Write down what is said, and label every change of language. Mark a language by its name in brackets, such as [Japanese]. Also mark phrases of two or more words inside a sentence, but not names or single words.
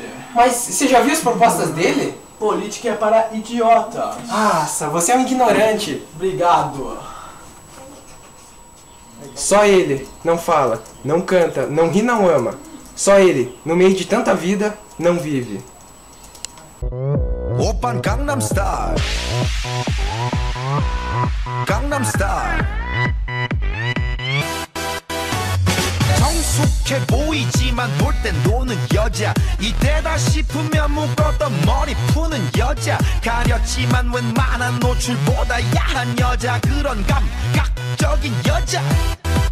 [Portuguese] Mas você já viu as propostas dele? Política é para idiotas. Nossa, você é um ignorante. Obrigado. Só ele não fala, não canta, não ri, não ama. Só ele, no meio de tanta vida, não vive. [Korean] 오빤 강남 스타일 강남 스타일 성숙해 보이지만 놀 땐 노는 여자 이때다 싶으면 묶었던 머리 푸는 여자 가렸지만 웬만한 노출보다 야한 여자 그런 감각적인 여자